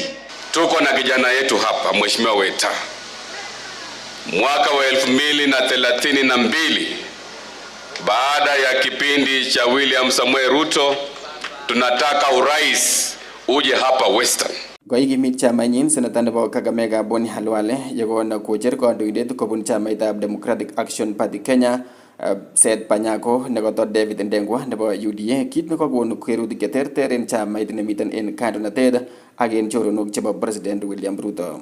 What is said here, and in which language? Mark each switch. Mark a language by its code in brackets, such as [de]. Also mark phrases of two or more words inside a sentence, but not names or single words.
[sw] Tuko na kijana yetu hapa, Mheshimiwa Weta. Mwaka wa 2032 baada ya kipindi cha William Samuel Ruto, tunataka urais uje hapa Western. [kln] Goigimit chamanyin senata nebo Kakamega Boni Halwale yekona kocher kandoindet kobun chamaitab Democratic Action Party Kenya Seth Panyako nekoto David Ndengwa nebo UDA kit nekokon kerutik cheterter en chamait nemiten en kandoinatet ak en choronok chebo President William Ruto.